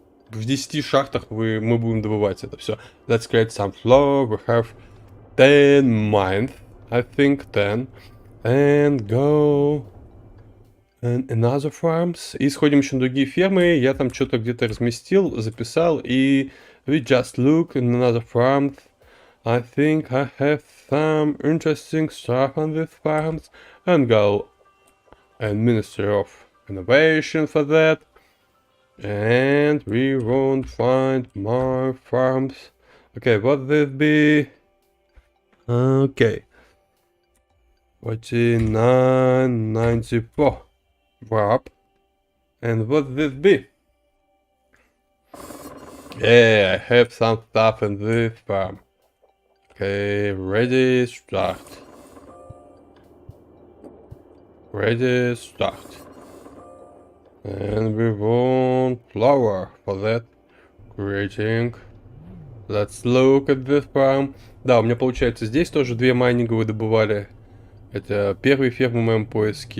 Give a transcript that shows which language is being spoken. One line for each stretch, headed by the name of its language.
Russian: В 10 шахтах мы будем добывать это все.
English: Let's create some floor. We have 10 mines. I think 10. And go. And another farms.
Russian: И сходим еще на другие фермы. Я там что-то где-то разместил, записал. И
English: we just look in another farms. I think I have some interesting stuff on these farms. And go. And Ministry of Innovation for that. And we won't find more farms. Okay, what this be? Okay. 49.94. Wrap. And what this be? Yeah, I have some stuff in this farm. Okay, ready, start. Ready, start. And we want flour for that. Creating. Let's look at this farm.
Russian: Да, у меня получается здесь тоже 2 майнинговые добывали. Это первые фермы в моем поиске.